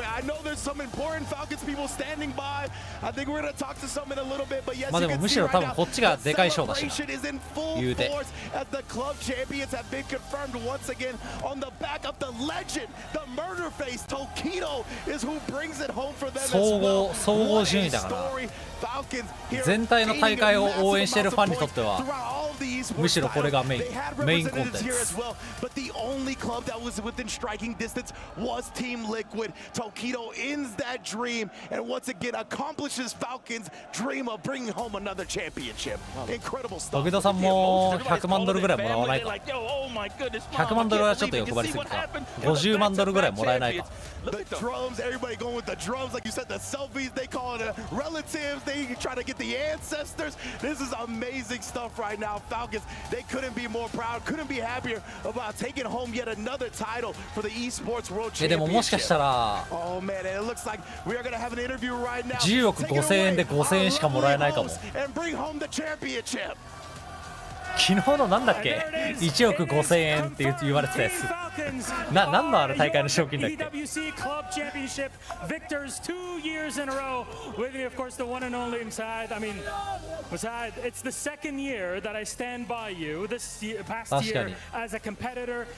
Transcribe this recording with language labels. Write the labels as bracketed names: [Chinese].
[English] I know there's some important Falcons people standing by. I think we're going to talk to some in a little bit. But yes, you can see right now, celebration is in full force as the club champions have been confirmed once again on the back of the legend, the murder face. Tokido is who brings it home for them as well. [Japanese] 総合順位だから全体の大会を応援しているファンにとってはむしろこれがメインコンテンツ。 [English] But the only club that was within striking distance was Team Liquid. Tokido ends that dream and once again accomplishes Falcons' dream of bringing home another championship. Incredible stuff. [Japanese] 時々さんも100万ドルぐらいもらわないか。100万ドルはちょっと欲張りすぎか。 50万ドルぐらいもらえないか。 [English] The drums, everybody going with the drums, like you said, the selfies, they call it relatives, they try to get the ancestors. This is amazing stuff right now. Falcons, they couldn't be more proud, couldn't be happier about taking home yet another title for the esports world championship. [Japanese] でももしかしたら [English] Oh man, it looks like we are going to have an interview right now. [Japanese] 10億5000円で5000円しかもらえないかも。 [English] And bring home the championship. [Japanese] 昨日のなんだっけ1億5000円って言われてたやつ何のあれ大会の賞金だっけ [English] EWC Club Championship victors 2 years in a row with me, of course, the one and only Masad. I mean, Masad, it's the second year that I stand by you this past year as a competitor.